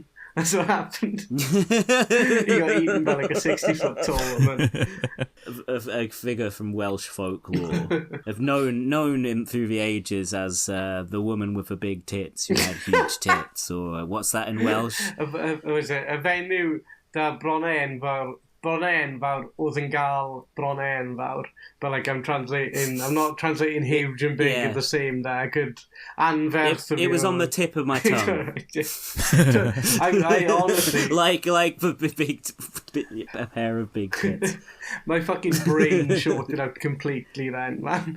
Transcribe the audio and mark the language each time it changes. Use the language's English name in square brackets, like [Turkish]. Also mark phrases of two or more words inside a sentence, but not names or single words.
[English] That's what happened. He got eaten by like a 60-foot tall woman. A figure from Welsh folklore. I've known him through the ages as the woman with the big tits who had huge tits, or what's that in Welsh? Was it a [Welsh] fenyw da bronen fawr oedd yn gael bronen fawr, [English] but like I'm not translating huge and big in the same there. I could anferth. It was on the tip of my tongue. I honestly like a pair of big tits. My fucking brain shorted out completely then, man.